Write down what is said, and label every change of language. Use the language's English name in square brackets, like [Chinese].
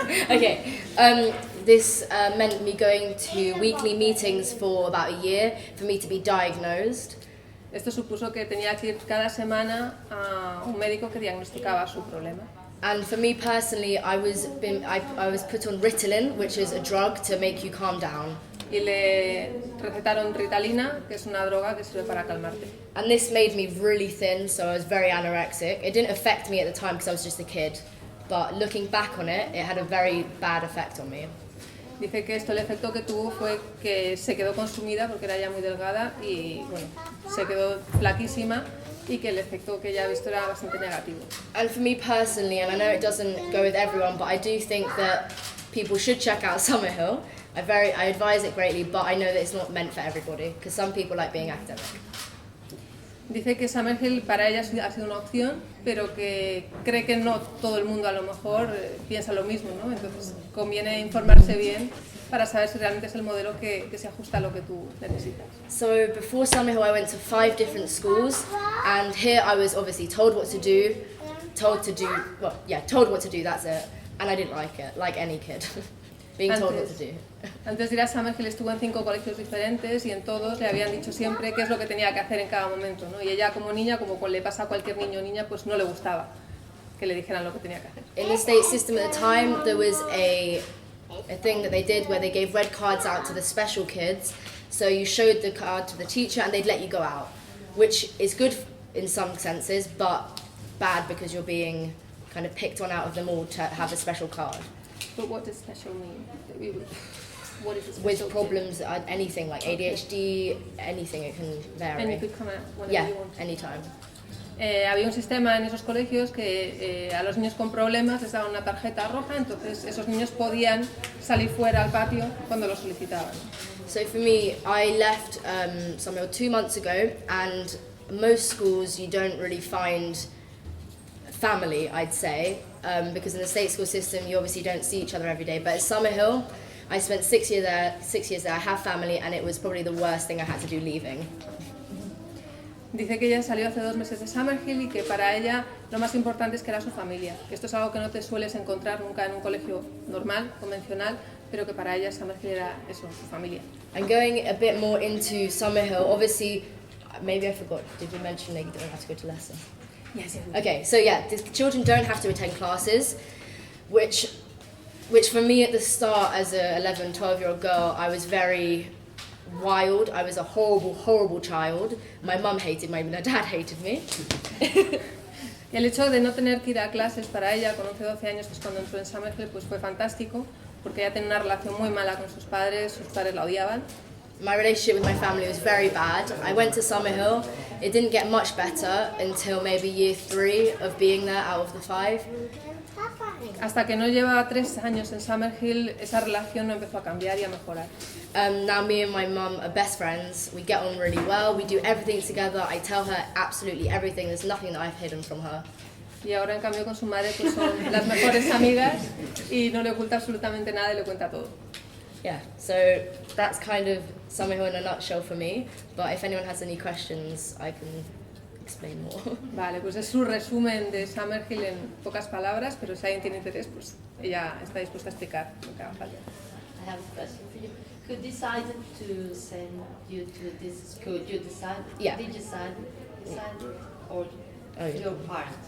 [English] Okay. This meant me going to weekly meetings for about a year for me to be diagnosed. [Spanish] Esto supuso que tenía que ir cada semana a un médico que diagnosticaba su problema. [English] And for me personally, I was put on Ritalin, which is a drug to make you calm down. [Spanish] Y le recetaron Ritalina, que es una droga que sirve para calmarte. [English] And this made me really thin, so I was very anorexic. It didn't affect me at the time because I was just a kid, but looking back on it, it had a very bad effect on me. [Spanish] Dice que esto el efecto que tuvo fue que se quedó consumida porque era ya muy delgada y bueno, se quedó flaquísima y que el efecto que ella ha visto era bastante negativo. [English] And for me personally, and I know it doesn't go with everyone, but I do think that people should check out Summerhill. I advise it greatly, but I know that it's not meant for everybody, because some people like being academic. [Spanish] Dice que Summerhill para ella ha sido una opción, pero que cree que no todo el mundo a lo mejor piensa lo mismo, ¿no? Entonces conviene informarse bien para saber si realmente es el modelo que se ajusta a lo que tú necesitas. [English] So before Summerhill I went to 5 different schools, and here I was obviously told what to do, told what to do, that's it, and I didn't like it, like any kid. Being told what to do. [Spanish] Antes de ir a Summerhill estuvo en 5 colegios diferentes y en todos le habían dicho siempre qué es lo que tenía que hacer en cada momento, ¿no? Y ella como niña, como le pasa a cualquier niño o niña, pues no le gustaba que le dijeran lo que tenía que hacer. [English] In the state system at the time, there was a thing that they did where they gave red cards out to the special kids. So you showed the card to the teacher and they'd let you go out, which is good in some senses, but bad because you're being kind of picked on out of them all to have a special card. But what does special mean? What is special? With problems, anything like ADHD, anything, it can vary. And you could come out whenever you want. Yeah, anytime. [Spanish] Había un sistema en esos colegios que a los niños con problemas les daban una tarjeta roja, entonces esos niños podían salir fuera al patio cuando lo solicitaban. [English] So for me, I left Summerhill 2 months ago, and most schools you don't really find family, I'd say, because in the state school system you obviously don't see each other every day, but at Summerhill I spent 6 years there, I have family, and it was probably the worst thing I had to do leaving. [Spanish] Dice que ella salió hace 2 meses de Summerhill y que para ella lo más importante es que era su familia, que esto es algo que no te sueles encontrar nunca en un colegio normal, convencional, pero que para ella Summerhill era eso, su familia. [English] And going a bit more into Summerhill, obviously, maybe I forgot, did we mention that you don't have to go to lessons? Yes. Okay, so yeah, the children don't have to attend classes, which for me at the start as a 11, 12-year-old girl, I was very wild. I was a horrible, horrible child. My mum hated me, my dad hated me. [Spanish] Y el hecho de no tener que ir a clases para ella con 11 12 años, que es cuando entró en Summerhill, pues fue fantástico, porque ella tenía una relación muy mala con sus padres la odiaban. [English] My relationship with my family was very bad. I went to Summerhill. It didn't get much better until maybe year 3 of being there out of the 5. [Spanish] Hasta que no lleva 3 años en Summerhill, esa relación no empezó a cambiar y a mejorar. [English] Now me and my mum are best friends. We get on really well. We do everything together. I tell her absolutely everything. There's nothing that I've hidden from her. [Spanish] Y ahora, en cambio, con su madre pues son las mejores amigas y no le oculta absolutamente nada y le cuenta todo. [English] Yeah, so that's kind of Summerhill in a nutshell for me. But if anyone has any questions, I can explain more. [Spanish] Vale, pues es su resumen de Summerhill en pocas palabras, pero si alguien tiene interés, pues ella está dispuesta a explicar lo que haga falta. [English] I have a question for you. Who decided to send you to this school? You decided? Yeah. Did you decide or your parents?